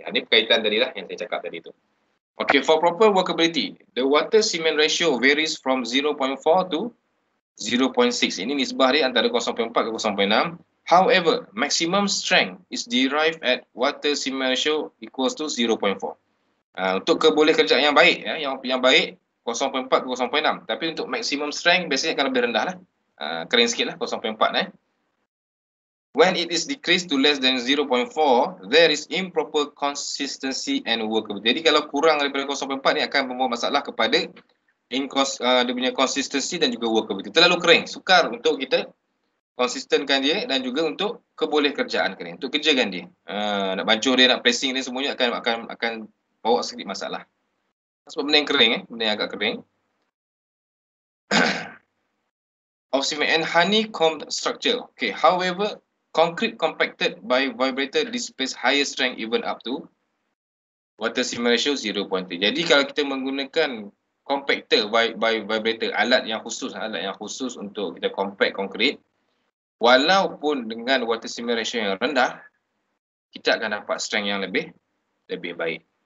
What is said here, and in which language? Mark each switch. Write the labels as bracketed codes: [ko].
[ms] Ini berkaitan tadi lah yang saya cakap tadi tu. [en] Okay, for proper workability, the water cement ratio varies from 0.4 to 0.6. [ms] Ini nisbah dia antara 0.4 ke 0.6. [en] However, maximum strength is derived at water cement ratio equals to 0.4. [ms] Untuk keboleh kerjaan yang baik, yang baik 0.4 ke 0.6. Tapi untuk maximum strength biasanya akan lebih rendah lah. Kering sikit lah 0.4. [en] When it is decreased to less than 0.4, there is improper consistency and workability. [ms] Jadi kalau kurang daripada 0.4 ni akan membawa masalah kepada dia punya consistency dan juga workability. Terlalu kering, sukar untuk kita konsistenkan dia dan juga untuk keboleh kerjaan kering, untuk kerjakan dia. Nak bancuh dia, nak pressing dia semuanya akan bawa sedikit masalah. Sebab benda yang kering, benda yang agak kering. [en] Of cement and honeycombed structure. Okay, however, concrete compacted by vibrator displays higher strength even up to water cement ratio 0.3. [ms] Jadi kalau kita menggunakan compactor by vibrator, alat yang khusus untuk kita compact konkrit, walaupun dengan water cement ratio yang rendah, kita akan dapat strength yang lebih baik.